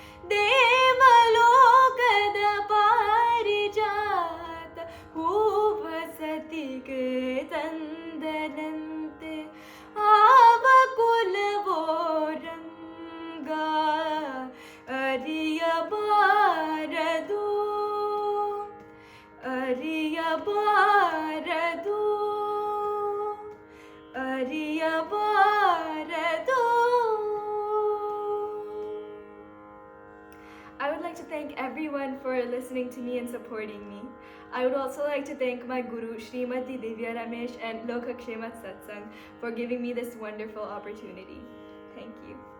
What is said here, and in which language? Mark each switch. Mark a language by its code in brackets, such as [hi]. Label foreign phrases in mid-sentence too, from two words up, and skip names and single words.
[kn] ದೇವಲೋಕದ ಪಾರಿಜಾತ ಹೂವ ಸತಿಗೆ ತಂದನಂತೆ ಆವ ಕುಲವೋ ರಂಗ ಅರಿಯಬಾರದು ಅರಿಯಬಾರದು ಅರಿಯಬಾರದು. [en] I would like to thank everyone for listening to me and supporting me. I would also like to thank my guru Srimati Divya Ramesh and Lokakshema Satsang for giving me this wonderful opportunity. Thank you.